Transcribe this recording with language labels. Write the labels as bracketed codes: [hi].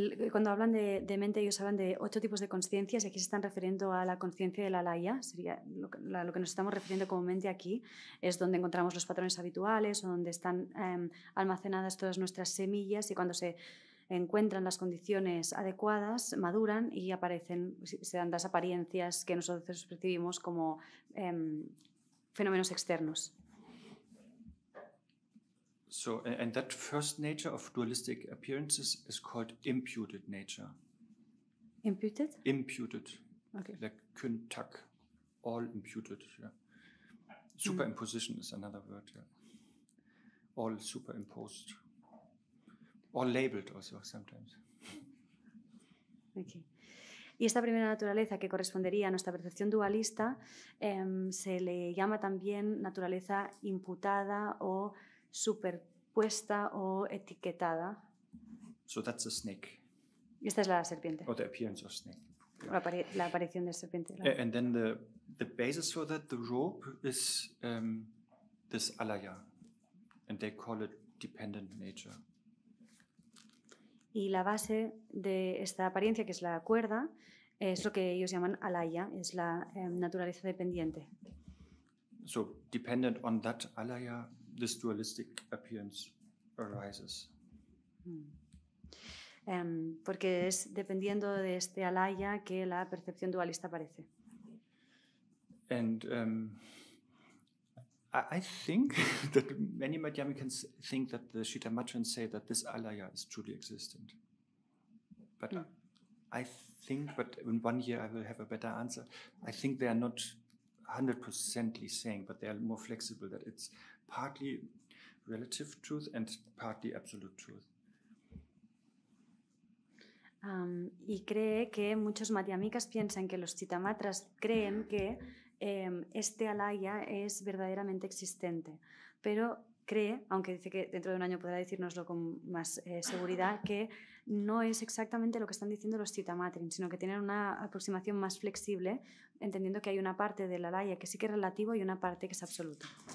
[es] Cuando hablan de mente, ellos hablan de 8 tipos de conciencias y aquí se están refiriendo a la conciencia del alaya, sería lo que nos estamos refiriendo como mente aquí, es donde encontramos los patrones habituales o donde están almacenadas todas nuestras semillas y cuando se encuentran las condiciones adecuadas, maduran y aparecen, se dan las apariencias que nosotros percibimos como fenómenos externos. [en] So, and that first nature of dualistic appearances is called imputed nature. Imputed? Imputed. Okay. Like Khyentse, all imputed. Yeah. Superimposition is another word. Yeah. All superimposed. All labeled also sometimes. Okay. [es] Y esta primera naturaleza que correspondería a nuestra percepción dualista se le llama también naturaleza imputada o superpuesta o etiquetada. [en] So that's a snake. [es] Y esta es la serpiente. [en] Or the appearance of snake. [es] La aparición de serpiente. [en] And then the basis for that, the rope, is this alaya. And they call it dependent nature. [es] Y la base de esta apariencia, que es la cuerda, es lo que ellos llaman alaya, es la naturaleza dependiente. [en] So dependent on that alaya, this dualistic appearance arises. [es] Porque es dependiendo de este alaya que la percepción dualista aparece. [en] And I think that many Madhyamikans think that the Shitamatrans say that this alaya is truly existent. But I think, but in 1 year I will have a better answer. I think they are not 100%ly saying, but they are more flexible, that it's partly relative truth and partly absolute truth. [es] Y cree que muchos Madhyamikas piensan que los Chitamatras creen que este alaya es verdaderamente existente, pero cree, aunque dice que dentro de 1 año podrá decírnoslo con más seguridad, que no es exactamente lo que están diciendo los Chitamatrins, sino que tienen una aproximación más flexible, entendiendo que hay una parte del alaya que sí que es relativo y una parte que es absoluta.